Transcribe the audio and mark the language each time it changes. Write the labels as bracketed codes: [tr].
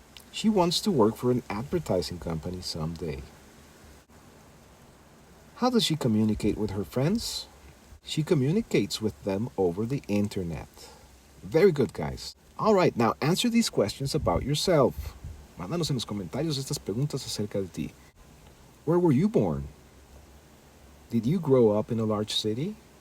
[en] She wants to work for an advertising company someday. How does she communicate with her friends? She communicates with them over the internet. Very good, guys. All right, now answer these questions about yourself. [es] Mándanos en los comentarios estas preguntas acerca de ti. [en] Where were you born? Did you grow up in a large city?